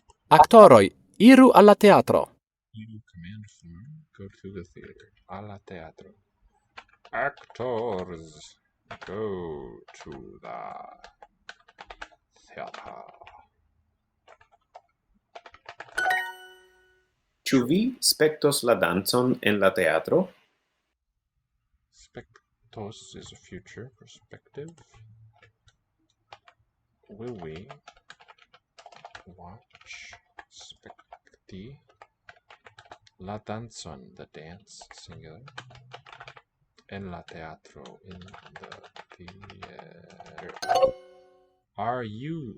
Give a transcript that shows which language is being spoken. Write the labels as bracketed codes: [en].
[eo] Aktoroj, iru al la teatro. [en] You command form, go to the theater. [eo] Alla teatro. [en] Actors, go to the theater. [eo] Ĉu vi spektos la dancon en la teatro? [en] Spectos is a future perspective. Will we watch [eo] specti la danzon, [en] the dance, singular, [eo] en la teatro, [en] in the theater. Are you?